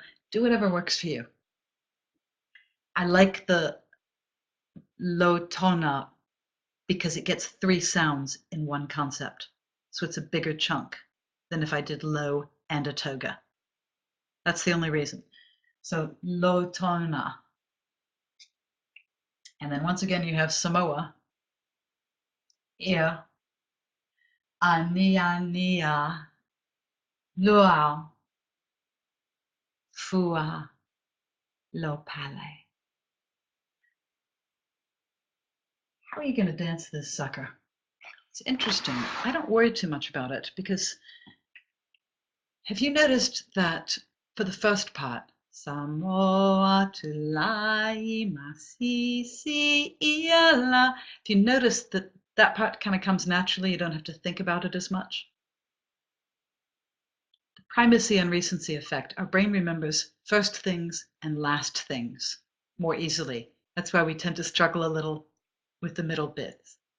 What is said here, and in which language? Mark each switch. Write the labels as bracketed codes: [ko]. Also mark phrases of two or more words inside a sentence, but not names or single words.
[en] Do whatever works for you. I like the lotona because it gets 3 sounds in one concept. So it's a bigger chunk than if I did low and a toga. That's the only reason. So lotona. And then once again, you have Samoa. [sm] Ia, ania, luau, fua, lo pale. [en] How are you going to dance this sucker? It's interesting. I don't worry too much about it because have you noticed that for the first part, [sm] Samoa tulai masisi iala, [en] if you notice that that part kind of comes naturally, you don't have to think about it as much. The primacy and recency effect, our brain remembers first things and last things more easily. That's why we tend to struggle a little with the middle bits.